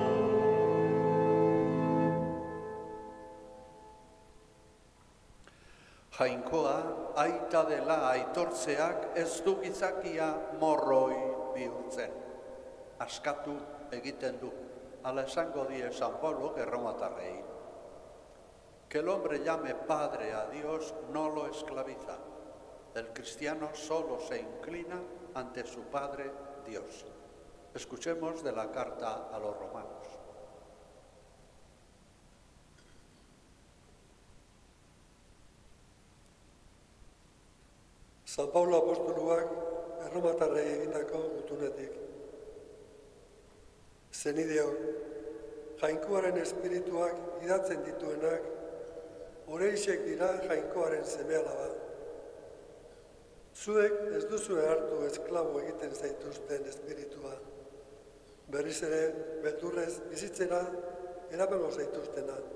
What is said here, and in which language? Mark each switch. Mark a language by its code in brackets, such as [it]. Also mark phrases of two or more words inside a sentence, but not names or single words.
[eu] Jainkoa aita dela aitortzeak ez du gizakia morroi bihurtzen. askatu egiten du. Hala esango die San Pablo erromatarrei. [es] Que el hombre llame padre a Dios no lo esclaviza. El cristiano solo se inclina ante su Padre Dios. Escuchemos de la carta a los romanos. [eu] San Pablo apostoluak erromatarrei egindako gutunetik. Zenideok, jainkoaren espirituak idatzen dituenak, horeixek dira jainkoaren seme-alaba. Zuek ez duzue hartu esklabo egiten zaituzten espiritua, berriz ere beldurrez bizitzera eramango zaituztena.